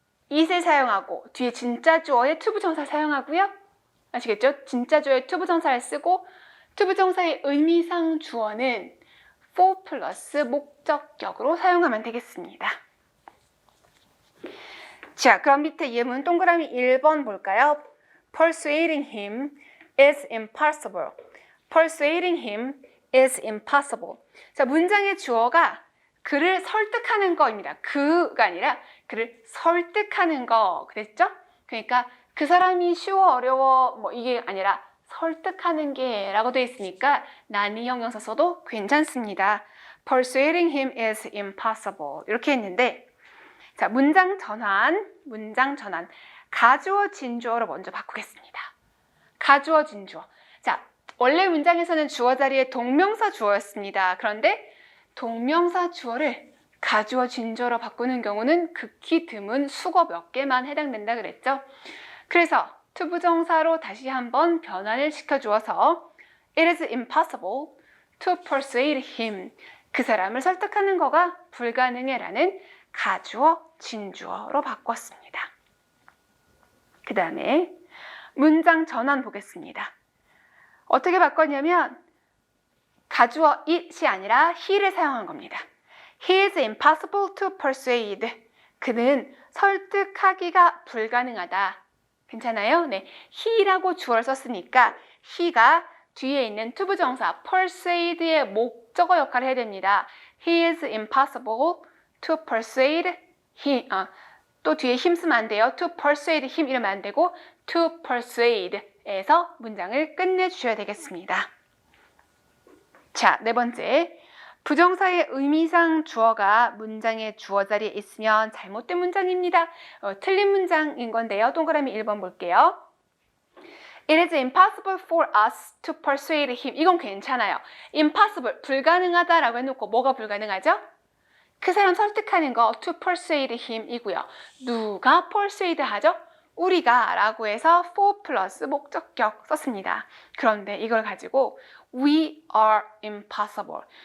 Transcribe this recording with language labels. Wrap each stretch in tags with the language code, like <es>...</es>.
<ko>it을 사용하고 뒤에 진짜 주어에 투부정사 사용하고요. 아시겠죠? 진짜 주어에 투부정사를 쓰고 투부정사의 의미상 주어는 for 플러스 목적격으로 사용하면 되겠습니다. 자, 그럼 밑에 예문 동그라미 1번 볼까요?</ko> <en>Persuading him is impossible. Persuading him is impossible.</en> <ko>자, 문장의 주어가 그를 설득하는 거입니다. 그가 아니라 그를 설득하는 거. 그랬죠? 그러니까 그 사람이 쉬워 어려워 뭐 이게 아니라 설득하는 게 라고 되어 있으니까 난이 형용사 써도 괜찮습니다.</ko> <en>Persuading him is impossible.</en> <ko>이렇게 했는데 자, 문장 전환. 가주어, 진주어로 먼저 바꾸겠습니다. 가주어, 진주어. 자, 원래 문장에서는 주어 자리에 동명사 주어였습니다. 그런데 동명사 주어를 가주어, 진주어로 바꾸는 경우는 극히 드문 수거 몇 개만 해당된다 그랬죠. 그래서 투부정사로 다시 한번 변환을 시켜주어서</ko> <en>It is impossible to persuade him.</en> <ko>그 사람을 설득하는 거가 불가능해 라는 가주어, 진주어로 바꿨습니다. 그 다음에 문장 전환 보겠습니다. 어떻게 바꿨냐면 가주어 it이 아니라 he를 사용한 겁니다.</ko> <en>He is impossible to persuade.</en> <ko>그는 설득하기가 불가능하다. 괜찮아요? 네, he라고 주어를 썼으니까 he가 뒤에 있는 투부정사 persuade의 목적어 역할을 해야 됩니다.</ko> <en>He is impossible to persuade him.</en> <ko>또 뒤에 him 쓰면 안 돼요.</ko> <en>To persuade him</en> <ko>이러면 안 되고 to persuade에서 문장을 끝내주셔야 되겠습니다. 자, 네 번째. 부정사의 의미상 주어가 문장의 주어 자리에 있으면 잘못된 문장입니다. 틀린 문장인 건데요. 동그라미 1번 볼게요.</ko> <en>It is impossible for us to persuade him.</en> <ko>이건 괜찮아요. impossible, 불가능하다라고 해놓고 뭐가 불가능하죠? 그 사람 설득하는 거</ko> <en>to persuade him</en> <ko>이고요. 누가 persuade 하죠? 우리가 라고 해서 for 플러스 목적격 썼습니다. 그런데 이걸 가지고</ko> <en>we are impossible.</en>